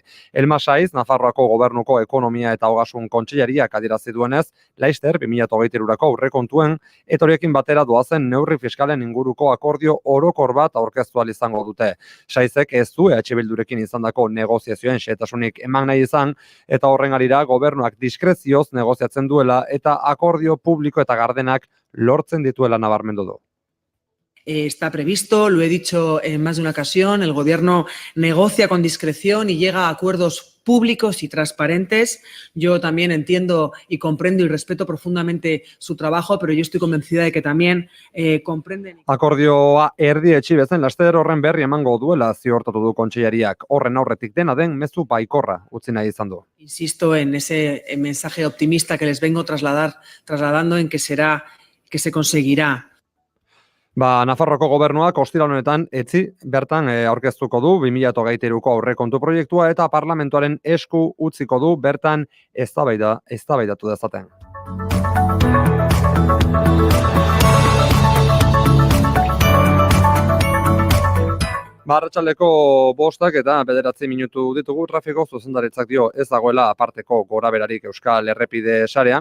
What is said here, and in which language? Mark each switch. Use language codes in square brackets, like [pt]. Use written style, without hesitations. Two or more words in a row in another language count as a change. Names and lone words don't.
[eu] Elma Saiz, Nafarroako gobernuko ekonomia eta ogasun kontseilariak adierazi duenez, Laister 2023ko aurrekontuen eta horiekin batera doazen neurri fiskalen inguruko akordio orokor bat aurkeztu ahal izango dute. Saizek ez du EH Bildurekin izandako negoziazio prezioen xehetasunik eman nahi izan, eta horren harira gobernuak diskrezioz negoziatzen duela eta akordio publiko eta gardenak lortzen dituela nabarmendu du. [es] Está previsto, lo he dicho en más de una ocasión, el Gobierno negocia con discreción y llega a acuerdos públicos y transparentes. Yo también entiendo y comprendo y respeto profundamente su trabajo, pero yo estoy convencida de que también comprenden. [eu] Akordioa erdietsi bezen laster horren berri emango duela ziurtatu du kontseilariak. Horren aurretik dena den mezu baikorra utzi nahi izan du. [es] Insisto en ese mensaje optimista que les vengo trasladando en que se conseguirá. [eu] Nafarroko gobernuak ostiral honetan bertan aurkeztuko du 2023ko aurrekontu proiektua eta parlamentuaren esku utziko du bertan eztabaidatu dezaten. Arratsaldeko 5 eta 9 minutu ditugu, trafiko zuzendaritzak dio ez dagoela aparteko goraberarik Euskal Errepide sarean.